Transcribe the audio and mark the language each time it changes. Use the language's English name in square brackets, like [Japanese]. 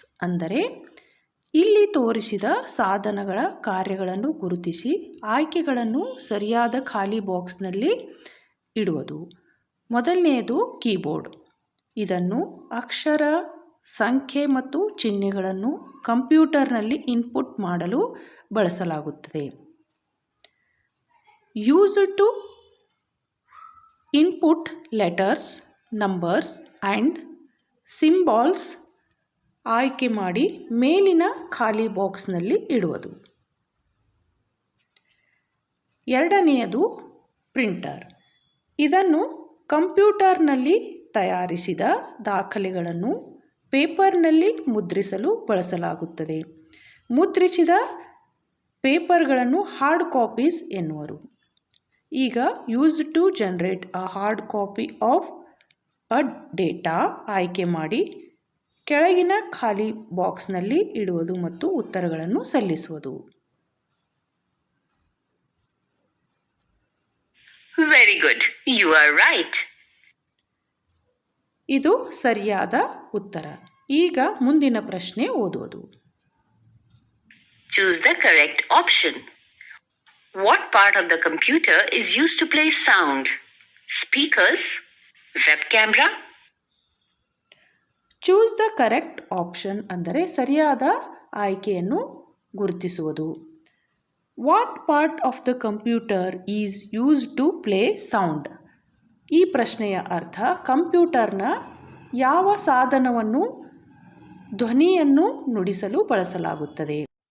[Kannada] ಅಂದರೆ ಇಲ್ಲಿ ತೋರಿಸಿದ ಸಾಧನಗಳ ಕಾರ್ಯಗಳನ್ನು ಗುರುತಿಸಿ ಆಯ್ಕೆಗಳನ್ನು ಸರಿಯಾದ ಖಾಲಿ ಬಾಕ್ಸ್ನಲ್ಲಿ ಇಡುವುದು. ಮೊದಲನೆಯದು ಕೀಬೋರ್ಡ್. ಇದನ್ನು ಅಕ್ಷರ, ಸಂಖ್ಯೆ ಮತ್ತು ಚಿಹ್ನೆಗಳನ್ನು ಕಂಪ್ಯೂಟರ್ನಲ್ಲಿ ಇನ್ಪುಟ್ ಮಾಡಲು ಬಳಸಲಾಗುತ್ತದೆ. [English] Used to input letters, numbers and symbols [Kannada] ಆಯ್ಕೆ ಮಾಡಿ ಮೇಲಿನ ಖಾಲಿ ಬಾಕ್ಸ್ನಲ್ಲಿ ಇಡುವುದು. ಎರಡನೆಯದು ಪ್ರಿಂಟರ್. ಇದನ್ನು ಕಂಪ್ಯೂಟರ್ನಲ್ಲಿ ತಯಾರಿಸಿದ ದಾಖಲೆಗಳನ್ನು ಪೇಪರ್ನಲ್ಲಿ ಮುದ್ರಿಸಲು ಬಳಸಲಾಗುತ್ತದೆ. ಮುದ್ರಿಸಿದ ಪೇಪರ್ಗಳನ್ನು ಹಾರ್ಡ್ ಕಾಪೀಸ್ ಎನ್ನುವರು. ಈಗ [English] used to generate a hard copy of a data [Kannada] ಆಯ್ಕೆ ಮಾಡಿ ಕೆಳಗಿನ ಖಾಲಿ ಬಾಕ್ಸ್ನಲ್ಲಿ ಇಡುವುದು ಮತ್ತು ಉತ್ತರಗಳನ್ನು ಸಲ್ಲಿಸುವುದು. [English] Very good. You are right. [Kannada] ಇದು ಸರಿಯಾದ ಉತ್ತರ. ಈಗ ಮುಂದಿನ ಪ್ರಶ್ನೆ ಓದುವುದು. [English] Choose the correct option. What part of the computer is used to play sound? Speakers? Web camera? Choose the correct option [Kannada] ಅಂದರೆ ಸರಿಯಾದ ಆಯ್ಕೆಯನ್ನು ಗುರುತಿಸುವುದು. [English] What part of the computer is used to play sound? [Kannada] ಈ ಪ್ರಶ್ನೆಯ ಅರ್ಥ ಕಂಪ್ಯೂಟರ್ನ ಯಾವ ಸಾಧನವನ್ನು ಧ್ವನಿಯನ್ನು ನುಡಿಸಲು ಬಳಸಲಾಗುತ್ತದೆ?